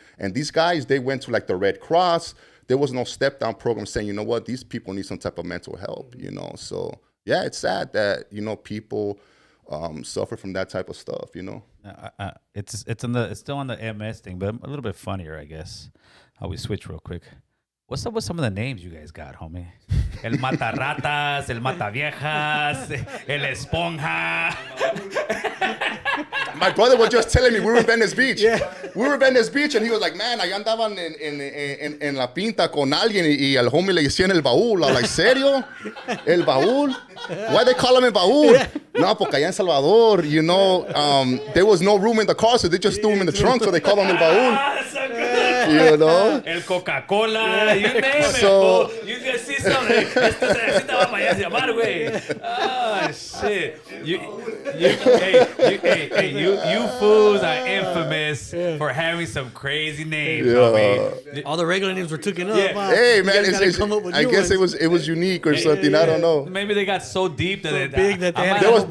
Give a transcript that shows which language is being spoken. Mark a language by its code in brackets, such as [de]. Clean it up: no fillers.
[en] And these guys, they went to like the Red Cross. There was no step down program saying, you know what, these people need some type of mental help, you know? So yeah, it's sad that, you know, people suffer from that type of stuff, you know? It's still on the MS thing, but a little bit funnier, I guess. How we switch real quick. What's up with some of the names you guys got, homie? [es] El Matarratas, El Mataviejas, El Esponja. [en] My brother was just telling me, we were in Venice Beach. We were in Venice Beach, and he was like, man, [es] allá andaban en la pinta con alguien, y al homie le decían el baúl. [en] I was like, [es] ¿serio? El baúl? [en] Why they call him el baúl? [es] No, porque allá en Salvador, [en] you know, there was no room in the car, so they just threw him in the trunk, so they called him el baúl. You know? El Coca-Cola, you name it. So, you can see something. [es] Esto se necesita para allá llamar, güey. [en] Oh, shit. You fools are infamous for having some crazy names, homie. All the regular names were taken up. Hey, man, I guess it was unique or something. I don't know. Maybe they got so deep that